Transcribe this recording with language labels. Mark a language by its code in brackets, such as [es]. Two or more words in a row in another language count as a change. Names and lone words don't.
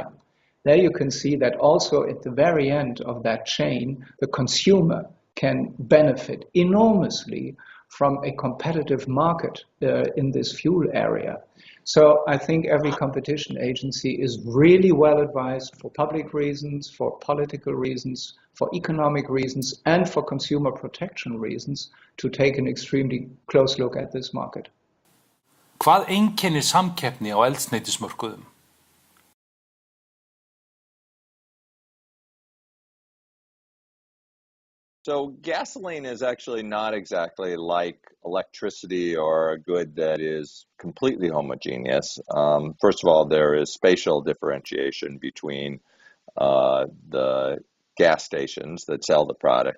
[en] There you can see that also at the very end of that chain, the consumer can benefit enormously from a competitive market in this fuel area. So I think every competition agency is really well advised for public reasons, for political reasons, for economic reasons, and for consumer protection reasons to take an extremely close look at this market. [is] Hvað einkennir samkeppni á eldsneytismörkuðum? [en] So gasoline is actually not exactly like electricity or a good that is completely homogeneous. First of all, there is spatial differentiation between the gas stations that sell the product.